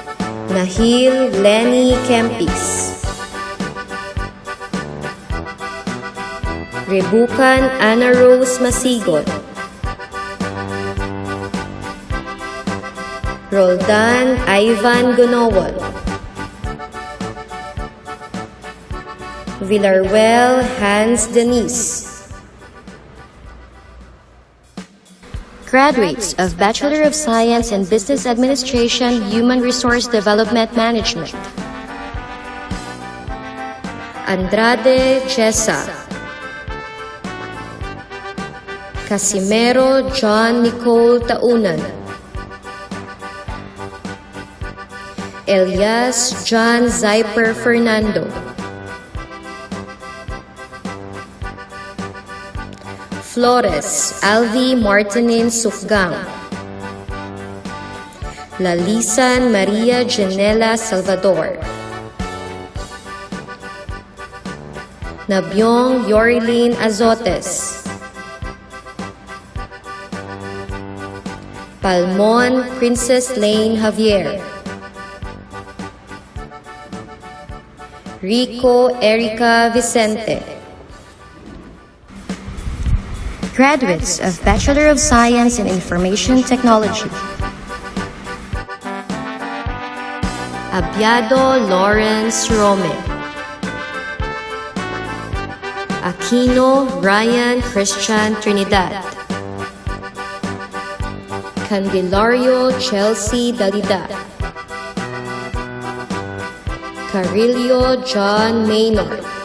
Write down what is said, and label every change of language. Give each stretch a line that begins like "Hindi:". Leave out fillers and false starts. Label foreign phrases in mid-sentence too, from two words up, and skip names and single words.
English: Nahil Lenny Kempis. Rebukan Ana Rose Masigot, Roldan Ivan Gonowal, Villarwell Hans Denise. Graduates of Bachelor of Science in Business Administration, Human Resource Development Management. Andrade Chesa, Casimero John Nicole Taunan, Elias John Zyper Fernando, Flores Alvi Martinin Sufgang, Lalisan Maria Janela Salvador, Nabyong Yorilyn Azotes, Palmon Princess Lane Javier, Rico Erica Vicente. Graduates of Bachelor of Science in Information Technology. Abiado Lawrence Rome, Aquino Ryan Christian Trinidad, Candelario Chelsea Dalida, Carillo John Maynard,